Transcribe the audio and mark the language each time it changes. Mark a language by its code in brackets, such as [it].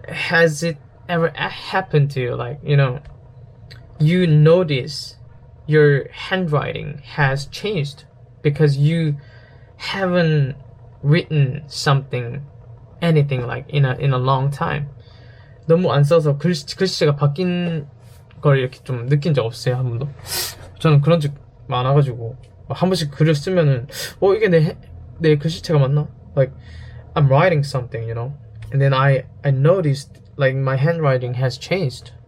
[en] Has it ever happened to you? Like, you you notice your handwriting has changed because you haven't written something, anything like in a long time. [ko] 너무 안 써서 글씨가 바뀐 걸 이렇게 좀 느낀 적 없어요, 한 번도. 저는 그런 적 많아가지고 한 번씩 글을 쓰면은 이게 내 글씨체가 맞나? [en] Like I'm writing something, you know, and then I noticed like my handwriting has changed.